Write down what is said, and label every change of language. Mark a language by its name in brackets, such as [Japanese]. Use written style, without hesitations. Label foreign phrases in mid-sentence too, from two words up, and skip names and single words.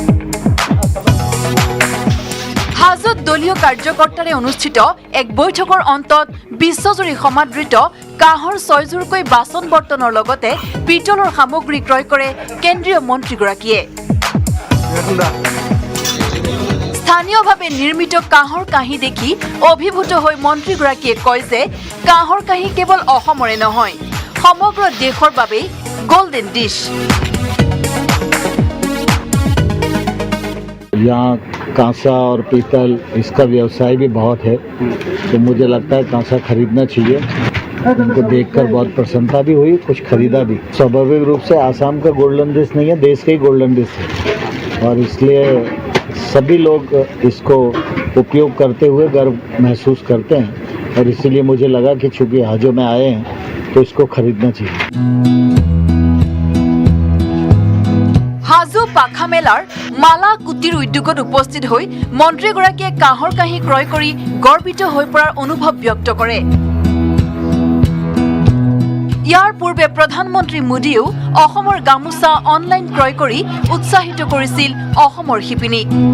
[Assamese] হাজোত দলীয় কাৰ্যকৰ্তাৰে অনুষ্ঠিত এক বৈঠকৰ অন্তত বিশ্বজুৰি সমাদৃত কাহৰ 6যোৰকৈ বাচন বৰ্তনৰ লগতে পিতলৰ সামগ্ৰী ক্ৰয় কৰে কেন্দ্ৰীয় মন্ত্ৰীগৰাকীয়ে। স্থানীয়ভাৱে নিৰ্মিত কাহৰ কাঁহী দেখি অভিভূত হৈ মন্ত্ৰীগৰাকীয়ে কয় যে কাহৰ কাঁহী কেৱল অসমৰে নহয়, সমগ্ৰ দেশৰ বাবেই [English] golden dish. [Hindi] यहाँ कांसा और पीतल इसका व्यवसाय भी बहुत है, तो मुझे लगता है कांसा खरीदना चाहिए। उनको देखकर बहुत प्रसन्नता भी हुई, कुछ खरीदा भी। स्वाभाविक रूप से आसाम का [English] golden dish [Hindi] नहीं है, देश का ही [English] golden dish [Hindi] है, और इसलिए सभी लोग इसको उपयोग करते हुए गर्व महसूस करते हैं, और इसीलिए मुझे लगा कि चूँकि हाजो में आए हैं तो इसको खरीदना चाहिए। [Assamese] হাজো পাখা মেলাৰ মালা কুটিৰ উদ্যোগত উপস্থিত হৈ মন্ত্ৰীগৰাকীয়ে কাহৰ কাঁহী ক্ৰয় কৰি গৰ্বিত হৈ পৰাৰ অনুভৱ ব্যক্ত কৰে। ইয়াৰ পূৰ্বে প্ৰধানমন্ত্ৰী মোদীয়েও অসমৰ গামোচা অনলাইন ক্ৰয় কৰি উৎসাহিত কৰিছিল অসমৰ শিপিনীক।